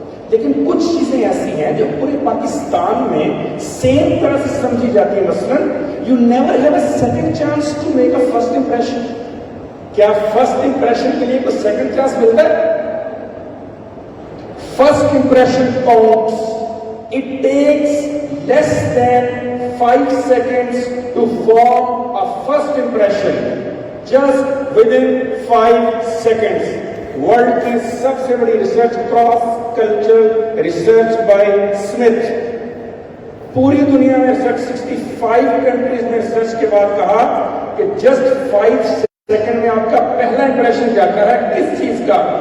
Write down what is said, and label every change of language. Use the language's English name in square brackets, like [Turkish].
[Urdu] لیکن کچھ چیزیں ایسی ہیں جو پورے پاکستان میں سیم طرح سے سمجھی جاتی ہیں. [English] مثلاً you never have a second chance to make a first impression. [Urdu] کیا فرسٹ امپریشن کے لیے کوئی سیکنڈ چانس ملتا ہے؟ [English] First impression counts. It takes less than 5 seconds to form a first impression. Just within 5 seconds. [Urdu] World کی سب سے بڑی research, cross culture research by Smith, پوری دنیا میں ریسرچ 65 کنٹریز میں ریسرچ کے بعد کہا کہ جسٹ 5 سیکنڈ میں آپ کا پہلا امپریشن جاتا ہے کس چیز کا.